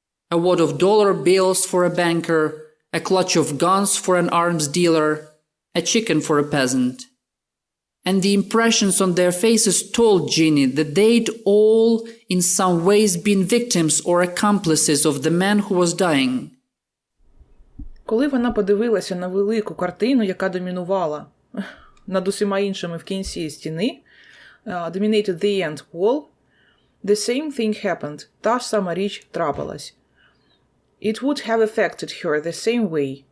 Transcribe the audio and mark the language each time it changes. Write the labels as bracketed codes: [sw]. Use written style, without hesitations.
[en] A wad of dollar bills for a banker, a clutch of guns for an arms dealer, a chicken for a peasant. And the impressions on their faces told Ginny that they'd all in some ways been victims or accomplices of the man who was dying. [uk] Коли вона подивилася на велику картину, яка домінувала над усіма іншими в кінці стіни, [en] dominated the end wall, the same thing happened. [uk] Та ж сама річ трапилась. [en] It would have affected her the same way.